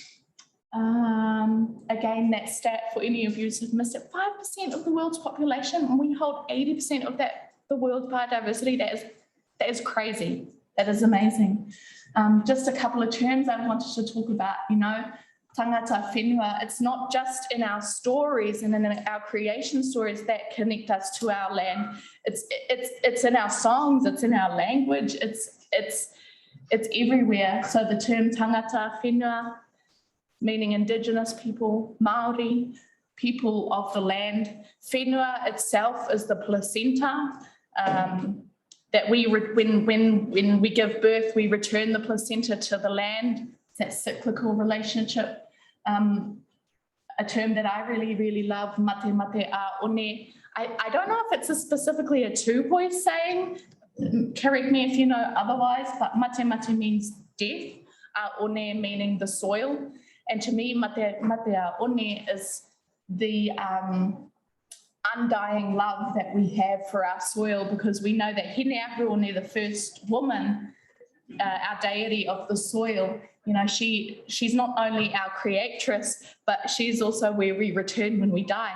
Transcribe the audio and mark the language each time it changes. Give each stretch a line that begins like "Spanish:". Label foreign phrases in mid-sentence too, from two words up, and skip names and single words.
English: Again, that stat for any of you who've missed it, 5% of the world's population, and we hold 80% of the world's biodiversity. That is crazy. That is amazing. Just a couple of terms I wanted to talk about, you know,
Māori: tangata whenua.
English: It's not just in our stories and in our creation stories that connect us to our land. It's in our songs, it's in our language, it's everywhere. So the term
Māori: tangata whenua,
English: meaning Indigenous people, Māori, people of the land. Whenua itself is the placenta that when we give birth, we return the placenta to the land. It's that cyclical relationship. A term that I really, really love,
Māori: mate mate a one.
English: I don't know if it's specifically a Tūpoi saying, correct me if you know otherwise, but
Māori: mate mate
English: means death,
Māori: a one
English: meaning the soil. And to me,
Māori: mate mate a one
English: is the undying love that we have for our soil, because we know that Hine Ahuone, the first woman, our deity of the soil, you know, she's not only our creatress, but she's also where we return when we die.